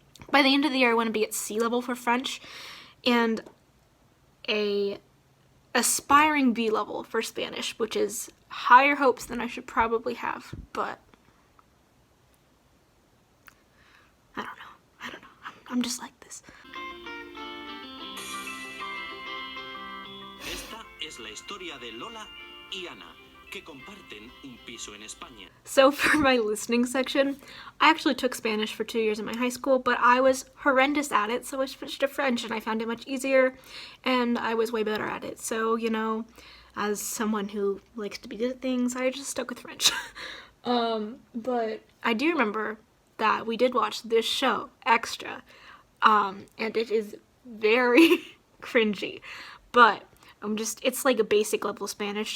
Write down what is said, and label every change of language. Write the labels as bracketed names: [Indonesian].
[English] By the end of the year, I want to be at C level for French and a aspiring B level for Spanish, which is higher hopes than I should probably have, but I don't know. I'm just like this. [Spanish] es la historia de Lola y Ana, que comparten un piso en España. [English] So for my listening section, I actually took Spanish for 2 years in my high school, but I was horrendous at it, so I switched to French and I found it much easier and I was way better at it. So, you know, as someone who likes to be good at things, I just stuck with French. But I do remember that we did watch this show, Extra, and it is very cringy, but it's like a basic level Spanish.